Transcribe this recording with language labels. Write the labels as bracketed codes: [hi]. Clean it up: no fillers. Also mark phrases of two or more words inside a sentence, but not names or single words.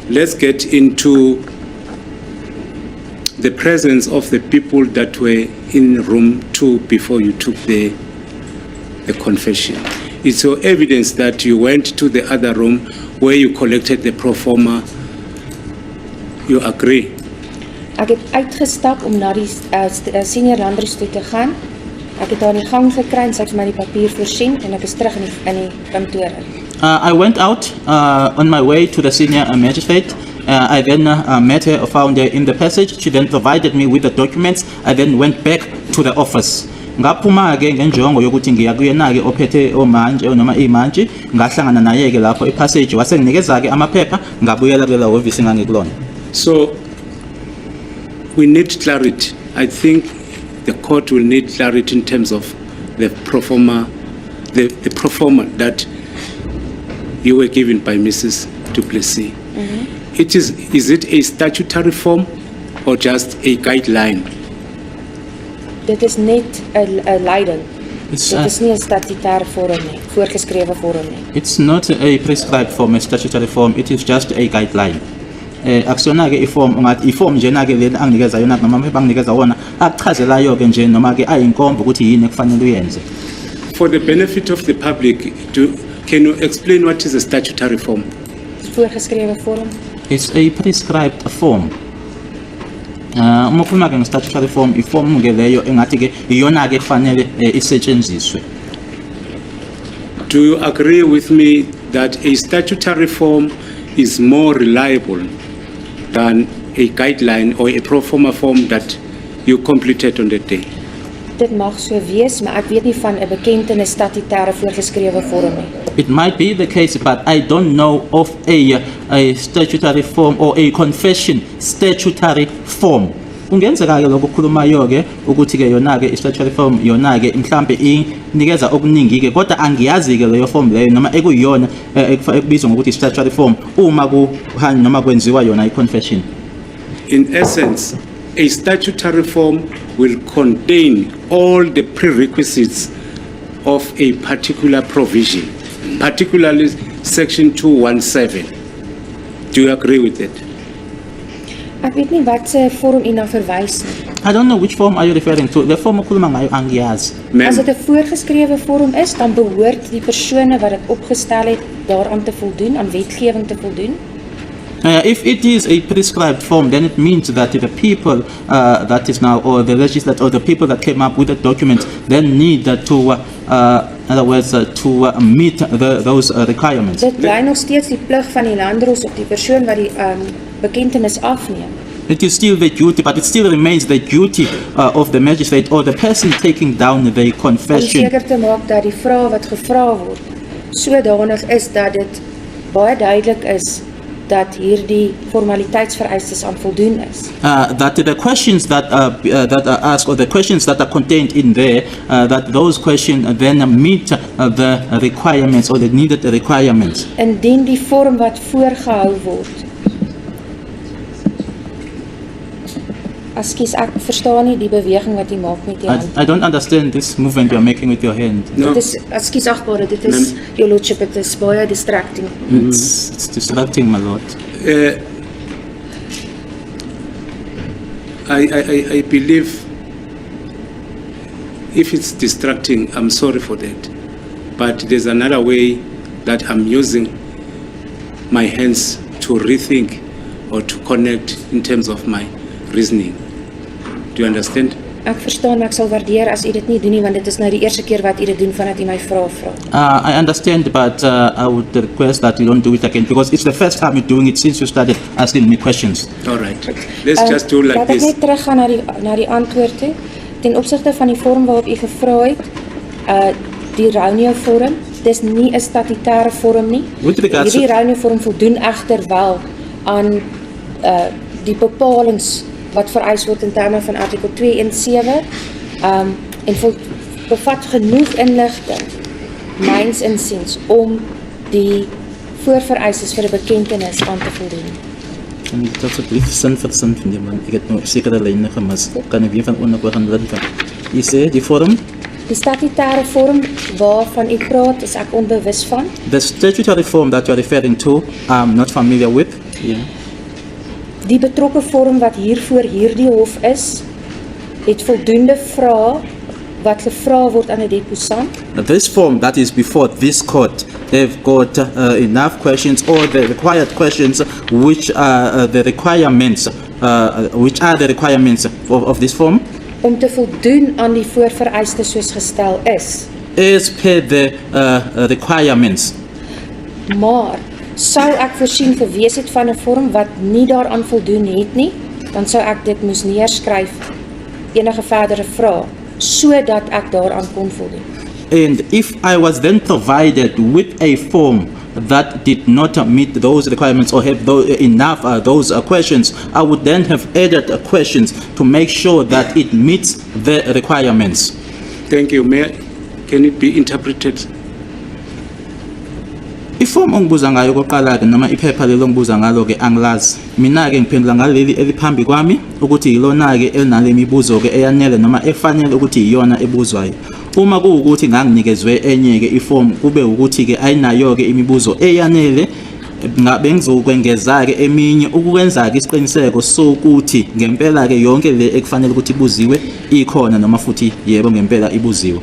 [en] let's get into the presence of the people that were in room 2 before you took the confession. It's your evidence that you went to the other room where you collected the pro forma. You agree? [af] Ek het uitgestap om na die senior landrus toe te gaan. Ek het daar in die gang gekry en sy het vir my die papier voorsien en ek is terug in die kantoor. [en] I went out on my way to the senior magistrate. I then met her or found her in the passage. She then provided me with the documents. I then went back to the office. [zu] Ngaphuma ke ngenjongo yokuthi ngiya kuyena ke ophethe omanje noma imanje ngahlangana naye ke lapho epassage wasenginikeza ke amaphepha ngabuyela kule office ngangikulona. [en] So we need clarity. I think the court will need clarity in terms of the pro forma, the pro forma that you were given by Mrs. Du Plessis. Is it a statutory form or just a guideline? [af] Dit is net 'n leiding. Dit is nie 'n statutêre vorm nie, voorgeskrewe vorm nie. [en] It's not a prescribed form, a statutory form. It is just a guideline. [zu] Akusona ke iform ungathi iform njena ke lena anginikeza yona noma mhlawumbe anginikeza wona akuchazelayo ke nje noma ke ayinkomba ukuthi yini ekufanele uyenze. [en] For the benefit of the public, can you explain what is a statutory form? [af] Voorgeskrewe vorm. [en] It's a prescribed form. [zu] Uma ukhuluma ke nge- [en] statutory form, [zu] iform ke leyo engathi ke iyona ke kufanele isetshenziswe. [en] Do you agree with me that a statutory form is more reliable than a guideline or a pro forma form that you completed on the day? [af] Dit mag so wees, maar ek weet nie van 'n bekende statutêre voorgeskrewe vorm nie. [en] It might be the case, but I don't know of a statutory form or a confession statutory form. [zu] Ungenzeka ke lokho khulumayo ke ukuthi ke yona ke [en] statutory form [zu] yona ke mhlambe inikeza okuningi ke kodwa angiyazi ke leyo form leyo noma ekuyiyona ekubizwa ngokuthi [en] statutory form [zu] uma kuhanya noma kwenziwa yona i-confession. [en] In essence, a statutory form will contain all the prerequisites of a particular provision, particularly section 217. Do you agree with that? [af] Ek weet nie wat se vorm u na verwys nie. [en] I don't know which form are you referring to. The form [zu] okhuluma ngayo angiyazi. [af] As dit 'n voorgeskrewe vorm is, dan behoort die persone wat dit opgestel het daaraan te voldoen, aan wetgewing te voldoen. [en] If it is a prescribed form, then it means that the people that is now, or the legislature, or the people that came up with the document, then need to, in other words, to meet those requirements. [af] Dit bly nog steeds die plig van die landdros op die persoon wat die bekentenis afneem. [en] It is still the duty, but it still remains the duty of the magistrate or the person taking down the confession. [af] Om seker te maak dat die vrae wat gevra word sodanig is dat dit baie duidelik is dat hierdie formaliteitsvereistes aan voldoen is. [en] That the questions that are asked, or the questions that are contained in there, that those questions then meet the requirements or the needed requirements. [af] Indien die vorm wat voorgehou word. Ekskuus, ek verstaan nie die beweging wat jy maak met jou hand. [en] I don't understand this movement you are making with your hand. No. [af] Dit is, ekskuus agbare, dit is, [en] your lordship, it is baie distracting. It's distracting, my lord. I believe if it's distracting, I'm sorry for that. But there's another way that I'm using my hands to rethink or to connect in terms of my reasoning. Do you understand? [af] Ek verstaan, maar ek sal waardeer as u dit nie doen nie, want dit is nou die eerste keer wat u dit doen vandat u my vra. [en] I understand, but I would request that you don't do it again, because it's the first time you're doing it since you started asking me questions. All right. Let's just do like [af] Laat ek [en] this. [af] net teruggaan na die antwoord toe. Ten opsigte van die vorm waarop u gevra het, die Raunio vorm, dis nie 'n statutêre vorm nie. Hierdie Raunio vorm voldoen egter wel aan die bepalings wat vereis word in terme van artikel 217 en bevat genoeg inligting myns insiens om die voorvereistes vir 'n bekentenis aan te voldoen. Kan ek asseblief sin vir sin van die man? Ek het nou sekere lyne gemis. Kan ek weer van onderkoor gaan lid van? Jy sê die vorm? Die statutêre vorm waarvan u praat, is ek onbewus van. [en] The statutory form that you are referring to, I'm not familiar with. [af] Ja. Die betrokke vorm wat hier voor hierdie hof is, het voldoende vrae wat gevra word aan 'n deposant. [en] This form that is before this court, they've got enough questions or the required questions which are the requirements of this form [af] Om te voldoen aan die voorvereistes soos gestel is. [en] as per the requirements. [af] Maar sou ek voorsien gewees het van 'n vorm wat nie daaraan voldoen het nie, dan sou ek dit moes neerskryf, enige verdere vrae, sodat ek daaraan kon voldoen. [en] And if I was then provided with a form that did not meet those requirements or have enough those questions, I would then have added questions to make sure that it meets the requirements. Thank you. Can it be interpreted? [zu] Iform ongibuza ngayo okoqala ke noma iphepha lelo ngibuza ngalo ke angilazi. Mina ke ngiphendula ngaleli eliphambi kwami ukuthi yilona ke elinale mibuzo ke eyanele noma efanele ukuthi iyona ebuzwayo. Uma kuwukuthi nganginikezwe enye ke iform kube ukuthi ke ayinayo ke imibuzo eyanele, ngabe ngizokwengeza ke eminye ukwenza ke isiqiniseko sokuthi ngempela ke yonke le ekufanele ukuthi ibuziwe ikhona noma futhi yebo ngempela ibuziwe.